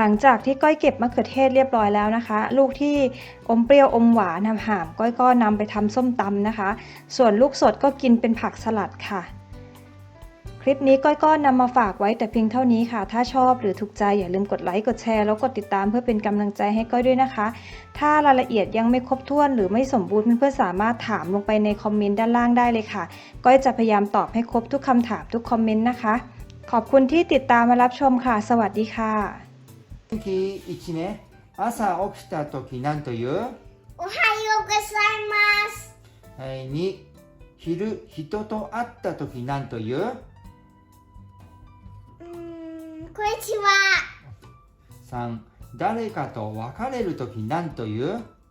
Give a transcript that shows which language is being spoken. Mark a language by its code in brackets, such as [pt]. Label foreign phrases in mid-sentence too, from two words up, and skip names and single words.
[th] ลังจากที่ก้อยเก็บมะเขือเทศเรียบร้อยแล้วนะคะลูกที่อมเปรี้ยวอมหวานหามก้อยก็นำไปทำส้มตำนะคะส่วนลูกสดก็กินเป็นผักสลัดค่ะคลิปนี้ก้อยก็นำมาฝากไว้แต่เพียงเท่านี้ค่ะถ้าชอบหรือถูกใจอย่าลืมกดไลค์กดแชร์แล้วกดติดตามเพื่อเป็นกำลังใจให้ก้อยด้วยนะคะถ้ารายละเอียดยังไม่ครบถ้วนหรือไม่สมบูรณ์เพื่อนๆสามารถถามลงไปในคอมเมนต์ด้านล่างได้เลยค่ะก้อยจะพยายามตอบให้ครบทุกคำถามทุกคอมเมนต์นะคะขอบคุณที่ติดตามมารับชมค่ะสวัสดีค่ะ [ja] 天気1ね朝起きた時なんというおはようございます。はい2昼人と会った時なんというこんにちは。 3誰かと別れる時なんという